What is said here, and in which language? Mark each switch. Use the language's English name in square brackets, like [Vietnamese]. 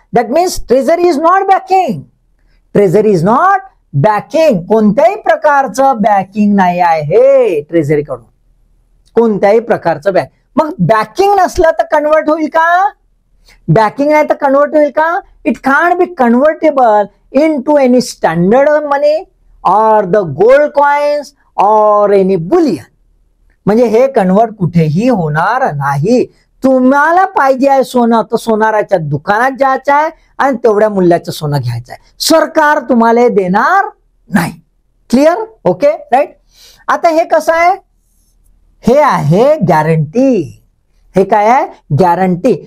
[English] That means treasury is not backing. Treasury is not backing. [Marathi] कोणत्याही प्रकारचं backing नाही आहे ट्रेझरीकडून. कोणत्याही प्रकारचं बॅक. मग बॅकिंग नसलं तर कन्वर्ट होईल का? बॅकिंग नाही तर कन्वर्ट होईल का? [English] It can't be convertible into any standard money or the gold coins or any bullion. [Marathi] म्हणजे हे कन्वर्ट कुठेही होणार नाही. तुम्हाला पाहिजे आहे सोनं तर सोनाराच्या दुकानात जायचं आहे आणि तेवढ्या मूल्याचं सोनं घ्यायचं आहे. सरकार तुम्हाला देणार नाही. क्लिअर? Okay, right. आता हे कसं आहे? हे आहे गॅरंटी. हे काय आहे? गॅरंटी.